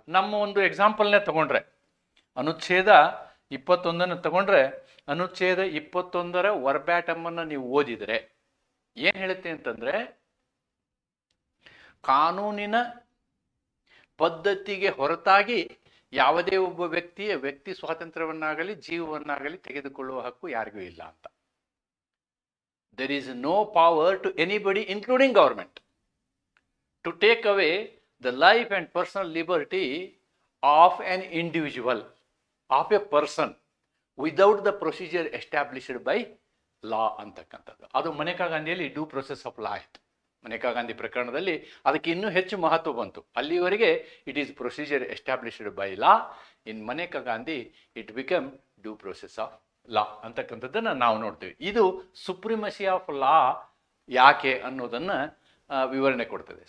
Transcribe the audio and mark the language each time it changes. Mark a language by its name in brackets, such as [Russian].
[Kannada] ನಮ್ಮ ಒಂದು ಎಕ್ಸಾಂಪಲ್ನೇ ತಗೊಂಡ್ರೆ, ಅನುಚ್ಛೇದ 21 ತಗೊಂಡ್ರೆ, ಅನುಚ್ಛೇದ 21 ವರ್ಬ್ಯಾಟಮನ್ನು ನೀವು ಓದಿದರೆ ಏನು ಹೇಳುತ್ತೆ ಅಂತಂದ್ರೆ, ಕಾನೂನಿನ ಪದ್ಧತಿಗೆ ಹೊರತಾಗಿ ಯಾವುದೇ ಒಬ್ಬ ವ್ಯಕ್ತಿಯ ವ್ಯಕ್ತಿ ಸ್ವಾತಂತ್ರ್ಯವನ್ನಾಗಲಿ ಜೀವವನ್ನಾಗಲಿ ತೆಗೆದುಕೊಳ್ಳುವ ಹಕ್ಕು ಯಾರಿಗೂ ಇಲ್ಲ ಅಂತ. [English] There is no power to anybody, including government, to take away the life and personal liberty of an individual, of a person, without the procedure established by law [Kannada] ಅಂತಕ್ಕಂಥದ್ದು. ಅದು Maneka ಗಾಂಧಿಯಲ್ಲಿ due process of law ಆಯಿತು. ಮನೇಕಾ ಗಾಂಧಿ ಪ್ರಕರಣದಲ್ಲಿ ಅದಕ್ಕೆ ಇನ್ನೂ ಹೆಚ್ಚು ಮಹತ್ವ ಬಂತು. ಅಲ್ಲಿವರೆಗೆ [English] It is procedure established by law. In Maneka Gandhi it become due process of law [Kannada] ಅಂತಕ್ಕಂಥದ್ದನ್ನು ನಾವು ನೋಡ್ತೀವಿ. ಇದು ಸುಪ್ರಿಮಸಿ ಆಫ್ ಲಾ ಯಾಕೆ ಅನ್ನೋದನ್ನು ವಿವರಣೆ ಕೊಡ್ತದೆ.